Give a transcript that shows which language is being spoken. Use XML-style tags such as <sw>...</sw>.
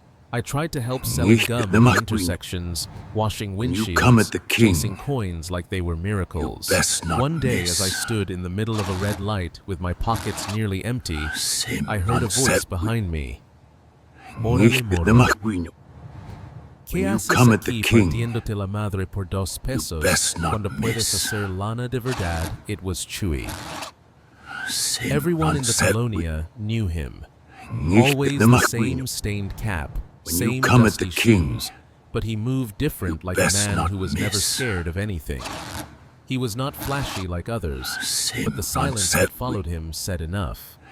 <en>I tried to help selling gum at the intersections, washing windshields, chasing coins like they were miracles. One day, as I stood in the middle of a red light with my pockets nearly empty, I heard a voice behind me.</en> <es>Morale, morale. ¿Qué haces aquí partiéndote la madre por 2 pesos cuando puedes hacer lana de verdad?</es> <en>It was Chewy. Everyone in the colonia knew him. Always the same stained cap, same dusty shoes, but he moved different like a man who was never scared of anything. He was not flashy like others, but the silence that followed him said enough.</en>